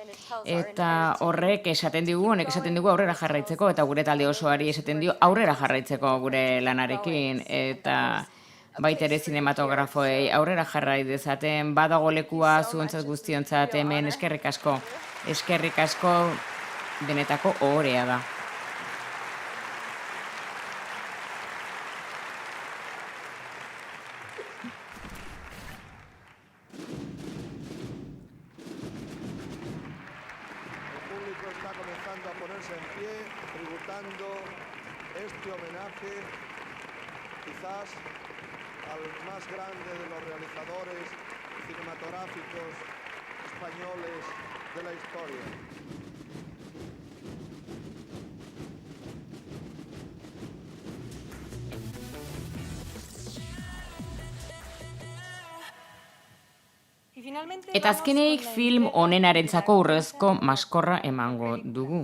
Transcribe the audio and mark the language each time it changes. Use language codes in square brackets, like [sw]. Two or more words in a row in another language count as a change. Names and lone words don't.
[eu] Eta horrek esaten digu, honek esaten digu aurrera jarraitzeko, eta gure talde osoari esaten dio aurrera jarraitzeko gure lanarekin, eta baita ere zinematografoei aurrera jarrai dezaten, badago lekua zuontzat guztiontzat hemen, eskerrik asko, benetako ohorea da. [es] Está comenzando a ponerse en pie, tributando este homenaje quizás al más grande de los realizadores cinematográficos españoles de la historia. [eu] Eta azkeneik film honenarentzako urrezko maskorra emango dugu.